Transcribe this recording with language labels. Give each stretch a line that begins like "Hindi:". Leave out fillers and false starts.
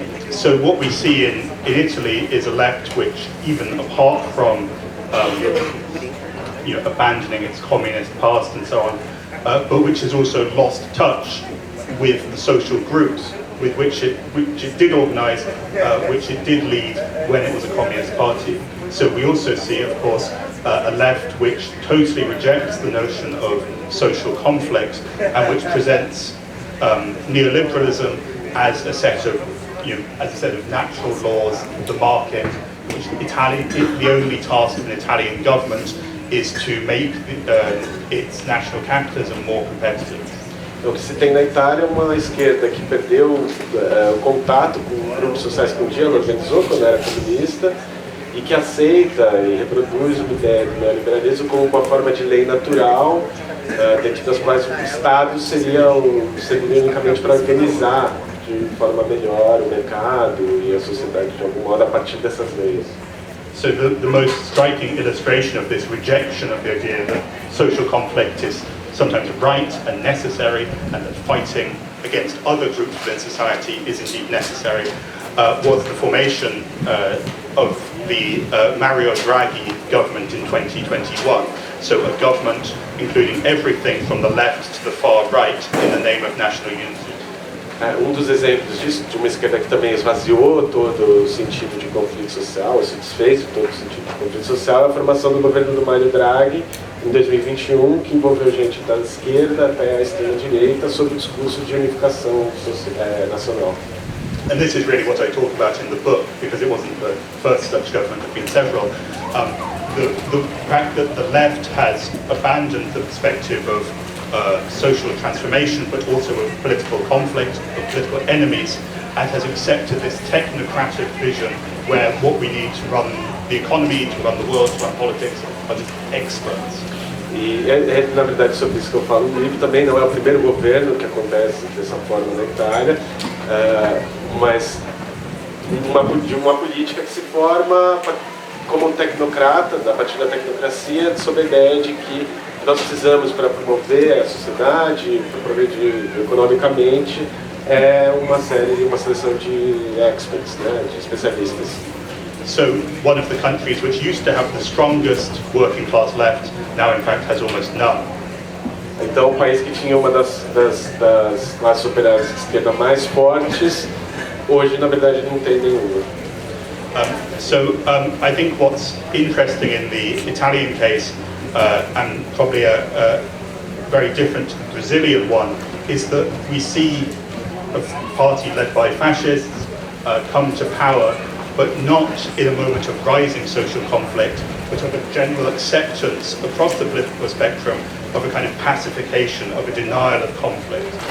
English: So what we see in Italy is a left which, even apart from abandoning its communist past and so on, but which has also lost touch with the social groups with which it did organise, which it did lead when it was a communist party. So we also see, of course, a left which totally rejects the notion of social conflict and which presents neoliberalism as a set of, natural laws, the market, which the only task of an Italian government is to make its national capitalism more competitive.
Portuguese: O que se tem na Itália é uma esquerda que perdeu o contato com grupos sociais que um dia ela organizou quando era comunista e que aceita e reproduz uma ideia do neoliberalismo como uma forma de lei natural, dentro das quais o Estado serviria unicamente para organizar de forma melhor o mercado e a sociedade de algum modo a partir dessas leis.
English: So the most striking illustration of this rejection of the idea that social conflict is sometimes right and necessary, and that fighting against other groups within society is indeed necessary, was the formation of the Mario Draghi government in 2021. So a government including everything from the left to the far right in the name of national unity.
Portuguese: Dos exemplos disso, de uma esquerda que também esvaziou todo o sentido de conflito social, se desfez de todo o sentido de conflito social, é a formação do governo do Mario Draghi em 2021, que envolveu gente da esquerda até a extrema-direita sob o discurso de unificação nacional.
English: And this is really what I talk about in the book, because it wasn't the first such government, there have been several. The fact that the left has abandoned the perspective of social transformation, but also of political conflict, of political enemies, and has accepted this technocratic vision where what we need to run the economy, to run the world, to run politics, are just experts.
Portuguese: E na verdade, sobre isso que eu falo no livro, também não é o primeiro governo que acontece dessa forma na Itália, mas de uma política que se forma como um tecnocrata, a partir da tecnocracia, sob a ideia de que nós precisamos, para promover a sociedade, para progredir economicamente, uma seleção de experts, né, de especialistas.
English: So one of the countries which used to have the strongest working class left now in fact has almost none.
Portuguese: Então o país que tinha uma das classes operárias de esquerda mais fortes, hoje na verdade não tem nenhuma.
English: I think what's interesting in the Italian case, and probably a very different to the Brazilian one, is that we see a party led by fascists come to power, but not in a moment of rising social conflict, but of a general acceptance across the political spectrum of a kind of pacification, of a denial of conflict.